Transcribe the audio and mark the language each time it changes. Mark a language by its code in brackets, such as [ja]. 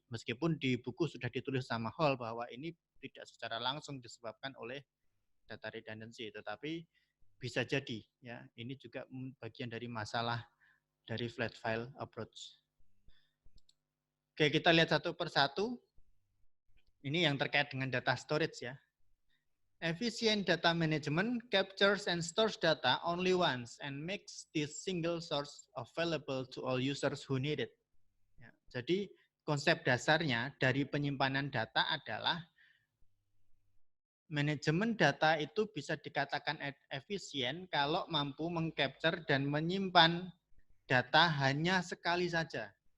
[id] Meskipun di buku sudah ditulis sama Hall bahwa ini tidak secara langsung disebabkan oleh data redundancy, tetapi bisa jadi ya ini juga bagian dari masalah dari flat file approach. Oke, kita lihat satu persatu. Ini yang terkait dengan data storage ya. [en] Efficient data management captures and stores data only once and makes this single source available to all users who need it. [id] Ya, jadi konsep dasarnya dari penyimpanan data adalah manajemen data itu bisa dikatakan efisien kalau mampu mengcapture dan menyimpan data hanya sekali saja.